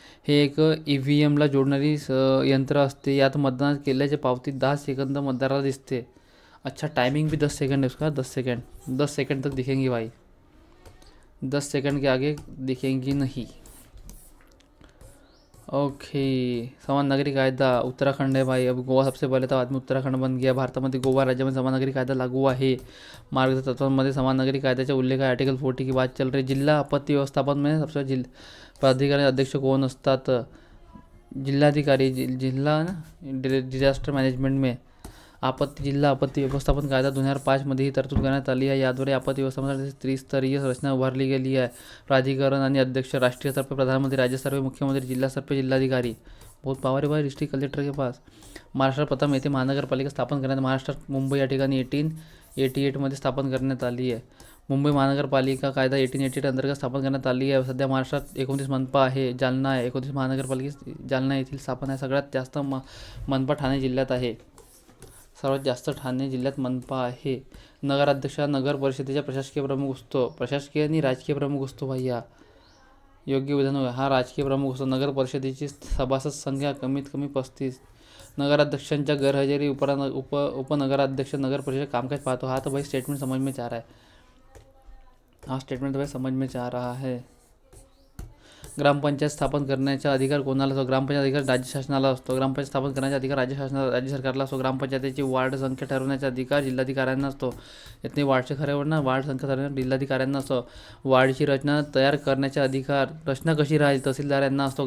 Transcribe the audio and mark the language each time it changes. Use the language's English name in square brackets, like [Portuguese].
[Marathi] हे एक EVMला जोडणारी यंत्र असते. यात मतदान केल्याचे पावती 10 सेकंद मतदाराला दिसते. [Hindi] अच्छा, टाइमिंग भी 10 सेकंड है उसका. 10 सेकंड तक दिखेंगी भाई. 10 सेकंड के आगे दिखेंगी नहीं. ओके. समान नागरिक कायदा उत्तराखंड है भाई. अब गोवा सबसे पहले था, बाद में उत्तराखंड बन गया. [Marathi] भारतामध्ये गोवा राज्यामध्ये समान नागरिक कायदा लागू आहे. मार्गदर्शक तत्वांमध्ये समान नागरिक कायद्याचा उल्लेख आहे. [Hindi] आर्टिकल 40 की बात चल रही. जिल्हा आपत्ती व्यवस्थापन में सबसे प्राधिकारी [Marathi] अध्यक्ष कोण असतात? जिल्हाधिकारी जिल्हा डिझास्टर मॅनेजमेंट में जिल्हा आपत्ती व्यवस्थापन कायदा 2005 ही तरतूद करण्यात आली आहे. याद्वारे आपत्ती व्यवस्थापनासाठी त्रिस्तरीय रचना उभारली गेली आहे. [Hindi] प्राधिकरण आणि अध्यक्ष, राष्ट्रीय स्तर पर प्रधानमंत्री, राज्य स्तर पर मुख्यमंत्री, जिल्हा स्तर पर जिल्हाधिकारी. बहुत पावर है भाई डिस्ट्रिक्ट कलेक्टर के पास. [Marathi] महाराष्ट्रात प्रथम येथे महानगरपालिका स्थापन करण्यात महाराष्ट्रात मुंबई या ठिकाणी 1888 स्थापन करण्यात आली आहे. मुंबई महानगरपालिका कायदा 1888 अंतर्गत स्थापन करण्यात आली आहे. सध्या महाराष्ट्रात 29 मनपा आहे. जालना आहे 29 महानगरपालिका जालना येथील स्थापन आहे. सगळ्यात जास्त मनपा ठाणे जिल्ह्यात आहे. सर्वात जास्त ठाणे जिल्ह्यात मनपा आहे. नगराध्यक्ष हा नगर परिषदेचा प्रशासकीय प्रमुख असतो. प्रशासकीय आणि राजकीय प्रमुख असतो भैया. योग्य विधान हा राजकीय प्रमुख असतो. नगर परिषदेची सभासद संख्या कमीत कमी 35. नगराध्यक्षांच्या गैरहजेरी उपनगराध्यक्ष नगर परिषद कामकाज पाहतो. [Hindi] हा तो भाई स्टेटमेंट समझ में आ रहा है. हा स्टेटमेंट तो भाई समझ में आ रहा है. [Marathi] ग्रामपंचायत स्थापन करण्याचा अधिकार कोणाला असतो? ग्रामपंचायत अधिकार राज्य शासनाला असतो. ग्रामपंचायत स्थापन करण्याचा अधिकार राज्य सरकारला असतो. ग्रामपंचायतीची वार्ड संख्या ठरवण्याचा अधिकार जिल्हाधिकाऱ्यांना असतो. यातनी वार्डचे खऱ्यावर ना वार्ड संख्या ठरवण्याचा जिल्हाधिकाऱ्यांना असतो. वार्डची रचना तयार करण्याचा अधिकार रचना कशी राहील तहसीलदार यांना असतो.